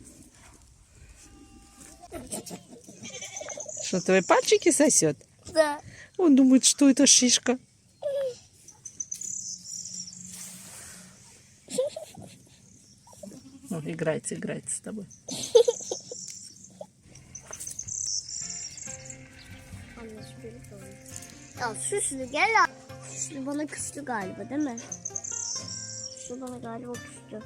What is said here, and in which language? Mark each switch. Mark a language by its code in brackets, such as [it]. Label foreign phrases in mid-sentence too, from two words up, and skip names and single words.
[ru] Что, твои пальчики сосет? Да. Он думает, что это шишка. Играется с тобой. [tr] Ya süslü gel. Süslü bana küstü galiba değil mi? Süslü bana galiba küstü.